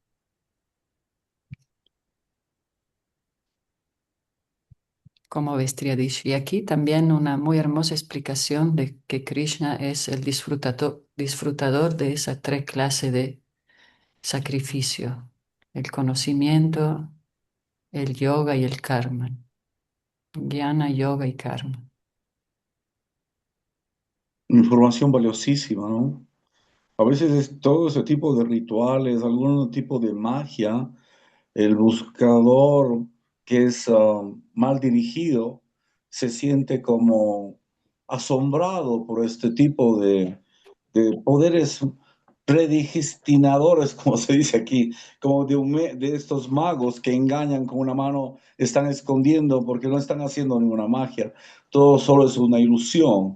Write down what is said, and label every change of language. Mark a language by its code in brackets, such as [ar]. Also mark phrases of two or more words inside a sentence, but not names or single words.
[es] Como ves, Triadish. Y aquí también una muy hermosa explicación de que Krishna es el disfrutador de esas tres clases de sacrificio: el conocimiento, el yoga y el karma. Jnana, yoga y karma. Información valiosísima, ¿no? A veces es todo ese tipo de rituales, algún tipo de magia, el buscador que es mal dirigido se siente como asombrado por este tipo de poderes predigestinadores, como se dice aquí, como de estos magos que engañan con una mano, están escondiendo porque no están haciendo ninguna magia, todo solo es una ilusión.